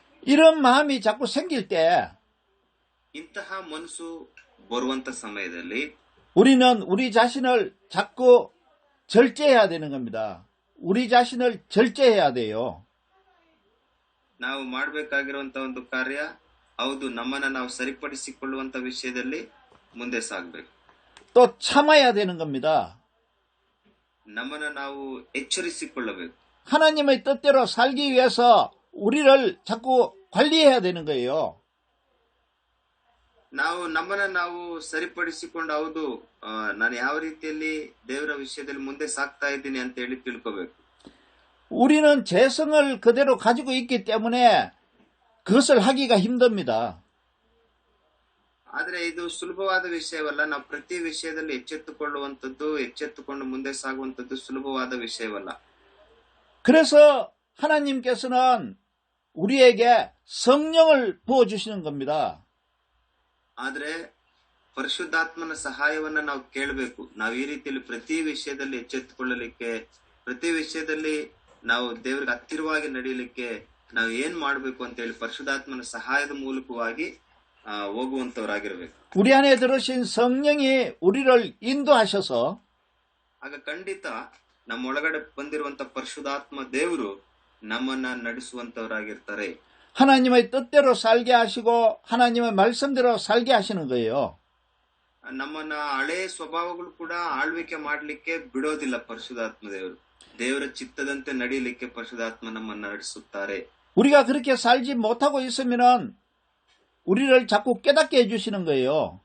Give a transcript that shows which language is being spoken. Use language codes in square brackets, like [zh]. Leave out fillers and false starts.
[ko] 이런 마음이 자꾸 생길 때 [kn] ಇಂತಹ ಮನಸ್ಸು ಬರುವಂತ ಸಮಯದಲ್ಲಿ [ko] 우리는 우리 자신을 자꾸 절제해야 되는 겁니다. 우리 자신을 절제해야 돼요. [kn] ನಾವು ಮಾಡಬೇಕಾಗಿರುವಂತ ಒಂದು ಕಾರ್ಯ, ಹೌದು, ನಮ್ಮನ್ನ ನಾವು ಸರಿಪಡಿಸಿಕೊಳ್ಳುವಂತ ವಿಷಯದಲ್ಲಿ ಮುಂದೆ ಸಾಗಬೇಕು. [ko] 또 참아야 되는 겁니다. [kn] ನಮ್ಮನ್ನ ನಾವು ಎಚ್ಚರಿಸಿಕೊಳ್ಳಬೇಕು. [ko] 하나님의 뜻대로 살기 위해서 우리를 자꾸 관리해야 되는 거예요. [kn] ನಾವು ನಮ್ಮನ್ನ ನಾವು ಸರಿಪಡಿಸಿಕೊಂಡು, ಹೌದು, ನಾನು ಯಾವ ರೀತಿಯಲ್ಲಿ ದೇವರ ವಿಷಯದಲ್ಲಿ ಮುಂದೆ ಸಾಗ್ತಾ ಇದ್ದೀನಿ ಅಂತ ಹೇಳಿ ತಿಳ್ಕೋಬೇಕು. [ko] 우리는 죄성을 그대로 가지고 있기 때문에 그것을 하기가 힘듭니다. [kn] ಆದ್ರೆ ಇದು ಸುಲಭವಾದ ವಿಷಯವಲ್ಲ. ನಾವು ಪ್ರತಿ ವಿಷಯದಲ್ಲಿ ಎಚ್ಚೆತ್ತುಕೊಂಡು ಮುಂದೆ ಸಾಗುವಂತದ್ದು ಸುಲಭವಾದ ವಿಷಯವಲ್ಲ. [ko] 그래서 하나님께서는 우리에게 성령을 부어주시는 겁니다. [kn] ಆದ್ರೆ ಪರಿಶುದ್ಧಾತ್ಮನ ಸಹಾಯವನ್ನ ನಾವು ಕೇಳಬೇಕು. ನಾವು ಈ ರೀತಿಯಲ್ಲಿ ಪ್ರತಿ ವಿಷಯದಲ್ಲಿ ಎಚ್ಚೆತ್ತುಕೊಳ್ಳಲಿಕ್ಕೆ, ಪ್ರತಿ ವಿಷಯದಲ್ಲಿ ನಾವು ದೇವರಿಗೆ ಹತ್ತಿರವಾಗಿ ನಡೆಯಲಿಕ್ಕೆ ನಾವು ಏನ್ ಮಾಡ್ಬೇಕು ಅಂತ ಹೇಳಿ ಪರಿಶುದ್ಧಾತ್ಮನ ಸಹಾಯದ ಮೂಲಕವಾಗಿ ಹೋಗುವಂತವರಾಗಿರ್ಬೇಕು. [ko] 우리 안에 들으신 성령이 우리를 인도하셔서 [kn] ಆಗ ಖಂಡಿತ ನಮ್ಮ ಒಳಗಡೆ ಬಂದಿರುವಂತ ಪರಿಶುದ್ಧಾತ್ಮ ದೇವರು ನಮ್ಮನ್ನ ನಡೆಸುವಂತವರಾಗಿರ್ತಾರೆ. [ko] 하나님의 뜻대로 살게 하시고 하나님의 말씀대로 살게 하시는 거예요. [kn] ನಮ್ಮನ್ನ ಹಳೆ ಸ್ವಭಾವಗಳು ಕೂಡ ಆಳ್ವಿಕೆ ಮಾಡ್ಲಿಕ್ಕೆ ಬಿಡೋದಿಲ್ಲ ಪರಿಶುದ್ಧಾತ್ಮ ದೇವರು. ದೇವರ ಚಿತ್ತದಂತೆ ನಡೀಲಿಕ್ಕೆ ಪರಿಶುದ್ಧಾತ್ಮ ನಮ್ಮನ್ನ ನಡೆಸುತ್ತಾರೆ. [ko] 우리가 그렇게 살지 못하고 있으면은 우리를 자꾸 깨닫게 해주시는 거예요.